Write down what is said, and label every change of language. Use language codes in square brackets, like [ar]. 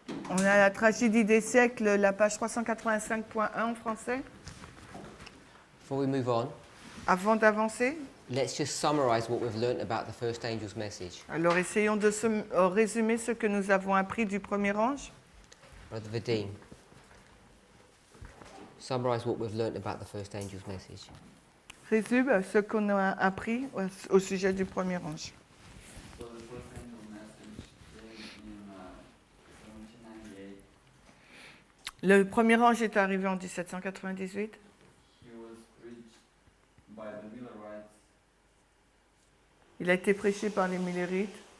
[fr] On est à la tragédie des siècles, la page 385.1 en français. [en] Before we move on, [fr] Avant d'avancer, [en] let's just summarize what we've learnt about the first angel's message. [fr] alors essayons de résumer ce que nous avons appris du premier ange. [en] Brother Vadim, summarize what we've learnt about the first angel's message. [fr] Résume ce qu'on a appris au sujet du premier ange. [en] So the first angel message came in 1798. [fr] Le premier ange est arrivé en 1798. [en] He was preached by the Millerites. [fr] Il a été prêché par les Millerites.